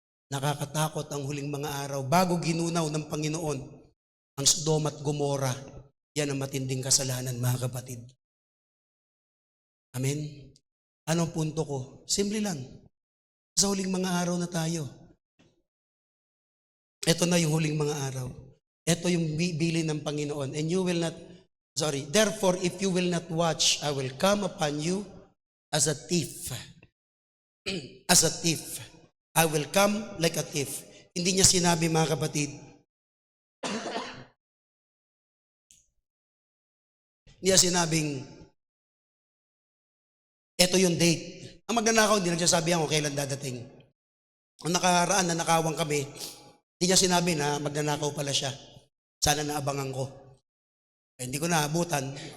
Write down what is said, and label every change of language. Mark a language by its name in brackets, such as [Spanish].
[Filipino] Nakakatakot ang huling mga araw. Bago ginunaw ng Panginoon ang Sodoma at Gomora, yan ang matinding kasalanan, mga kapatid. Amen? Anong punto ko? Simple lang. Sa huling mga araw na tayo. Ito na yung huling mga araw. Ito yung bibili ng Panginoon. [English] And you will not, therefore, if you will not watch, I will come upon you as a thief. As a thief. I will come like a thief. [Filipino] Hindi niya sinabi, mga kapatid, hindi niya sinabing, ito yung date. Ang magnanakaw, hindi nagsasabi kung kailan dadating. Ang nakaraan na nakawang kami, hindi niya sinabi na magnanakaw pala siya. Sana naabangan ko. Hindi ko naabutan.